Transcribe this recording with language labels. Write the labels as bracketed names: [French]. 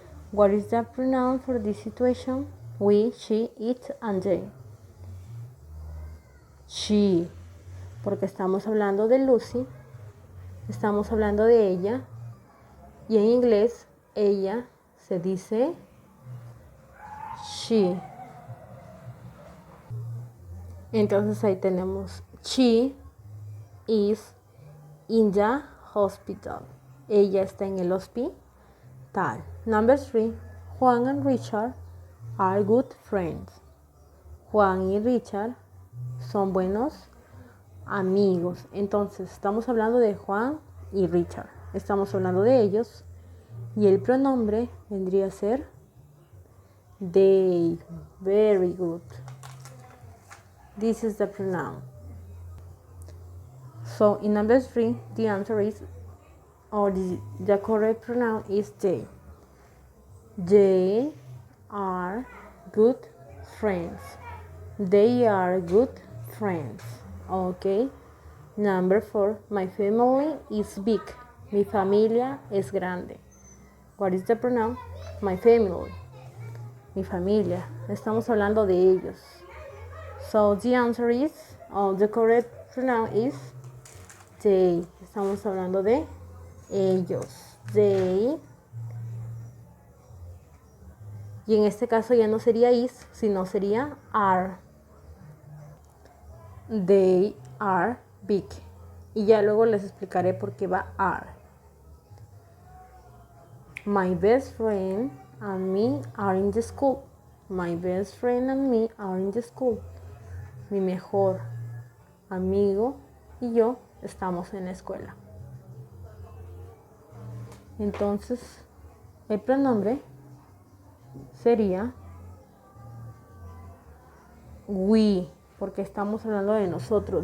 [English] What is the pronoun for this situation? We, she, it, and they. [Spanish] She, porque estamos hablando de Lucy, estamos hablando de ella, y en inglés ella se dice she. Entonces ahí tenemos [English] she is in the hospital. [Spanish] Ella está en el hospital. [English] Number 3. Juan and Richard are good friends. [Spanish] Juan y Richard son buenos amigos. Entonces estamos hablando de Juan y Richard. Estamos hablando de ellos. Y el pronombre vendría a ser they. [English] Very good. This is the pronoun. So in number 3, the answer is, or the correct pronoun is they. They are good friends. They are good friends. Okay. Number 4, my family is big. [Spanish] Mi familia es grande. [English] What is the pronoun? My family. [Spanish] Mi familia. Estamos hablando de ellos. [English] So the answer is, the correct pronoun is they. [Spanish] Estamos hablando de ellos. They. Y en este caso ya no sería is, sino sería are. [English] They are big. [Spanish] Y ya luego les explicaré por qué va are. [English] My best friend and me are in the school. My best friend and me are in the school. [Spanish] Mi mejor amigo y yo estamos en la escuela. Entonces, el pronombre sería we, porque estamos hablando de nosotros.